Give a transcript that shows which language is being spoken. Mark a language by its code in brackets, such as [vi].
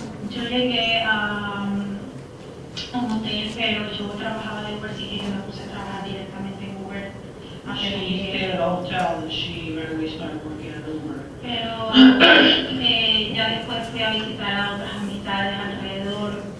[es] Yo llegué a un hotel, pero yo trabajaba de Uber, así que yo me puse a trabajar directamente en Uber. [en] She stayed at a hotel and she right away started working at Uber. [es] Pero ya después fui a visitar a otras amistades alrededor.